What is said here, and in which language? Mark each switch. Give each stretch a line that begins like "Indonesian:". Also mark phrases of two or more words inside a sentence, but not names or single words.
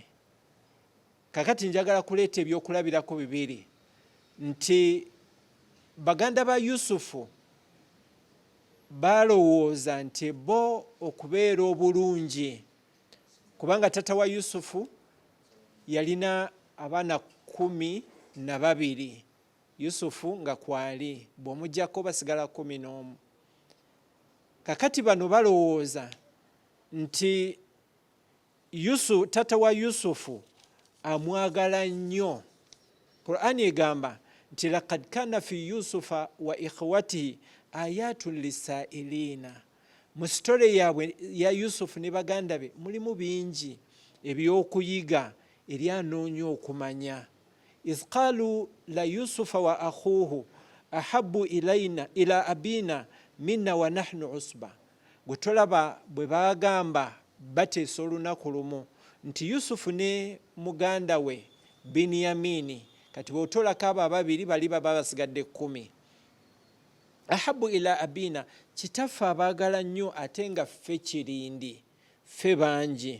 Ganda: Kakati njagala kuleeta ebyokulabirako bibiri, nti baganda ba Yusufu balowooza nti bo okubeera obulungi, kubanga tata wa Yusufu yalina abaana 12, Yusufu nga kwali, bw'omugyako basigala 11. Kakati bano balowooza nti tata wa Yusufu amwagala nnyo. Qur'ani egamba nti
Arabic: لقد كان في يوسف وإخوته آيات للسائلين.
Ganda: Mu sitole yaabwe ya Yusufu ne baganda be mulimu bingi ebyokuyiga eri anoonya okumanya.
Arabic: إذ قالوا ليوسف وأخوه أحب إلى أبينا منا ونحن عصبة.
Ganda: Gwe tolaba bwe bagamba bateesa olunaku lumu nti Yusufu ne muganda we Binyamini, kati bw'otolako abo ababiri bali baba basigadde 10.
Arabic: أحب إلى أبينا,
Ganda: kitaffe abaagala nnyo ate nga ffe kirindi, ffe bangi.